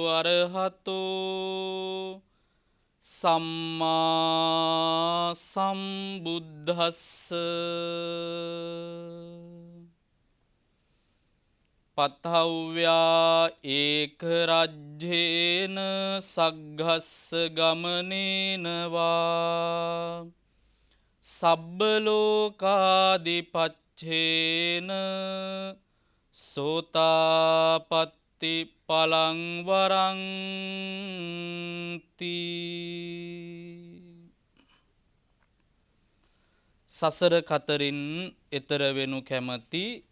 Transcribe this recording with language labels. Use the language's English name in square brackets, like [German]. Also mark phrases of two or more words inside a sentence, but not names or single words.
[Pali] අරහතෝ සම්මා සම්බුද්දස්ස පතව්‍යා ඒක රජ්‍යේන සග්ගස්ස ගමනේනවා සබ්බ ලෝකාදිපච්චේන සෝතාපට්ටි පලං වරන්ති [Sinhala] සසර කතරින් එතර වෙනු කැමති